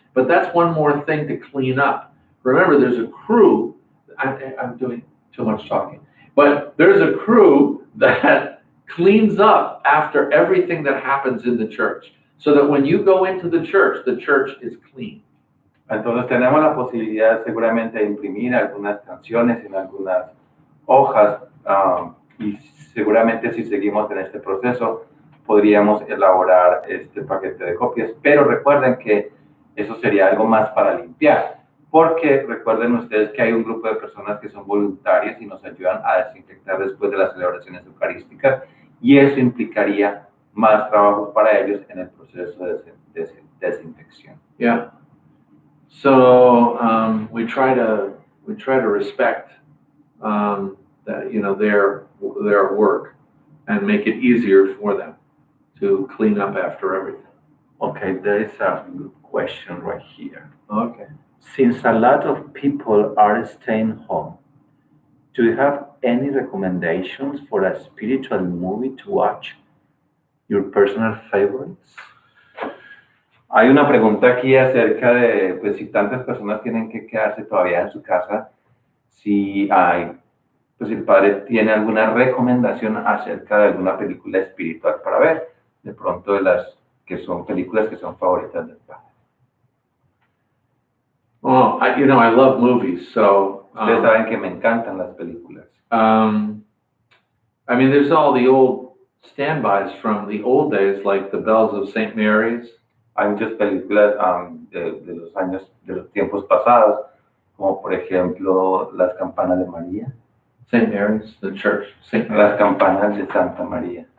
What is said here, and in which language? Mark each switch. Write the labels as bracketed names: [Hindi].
[English] But that's one more thing to clean up. Remember, there's a crew. I'm doing too much talking. But there's a crew that cleans up after everything that happens in the church, so that when you go into the church is clean. [Spanish] Entonces tenemos la posibilidad seguramente de imprimir algunas canciones en algunas hojas y seguramente si seguimos en este proceso podríamos elaborar este paquete de copias, pero recuerden que eso sería algo más para limpiar, porque recuerden ustedes que hay un grupo de personas que son voluntarias y nos ayudan a desinfectar después de las celebraciones eucarísticas y eso implicaría más trabajo para ellos en el proceso de desinfección. [English] Yeah. So we try to respect that, their work and make it easier for them to clean up after everything. Okay, there is a good question right here. Okay. Since a lot of people are staying home, do you have any recommendations for a spiritual movie to watch? Your personal favorites? [Spanish] Hay una pregunta aquí acerca de, pues, si tantas personas tienen que quedarse todavía en su casa, si el padre tiene alguna recomendación acerca de alguna película espiritual para ver, de pronto de las que son películas que son favoritas del padre. [English] Well, I love movies, so [Spanish] ustedes saben que me encantan las películas. [English] There's all the old standbys from the old days, like The Bells of St. Mary's. [Spanish] Hay muchas películas de los tiempos pasados, como por ejemplo Las Campanas de María. [English] St. Mary's, the church. [Spanish] Las Campanas de Santa María.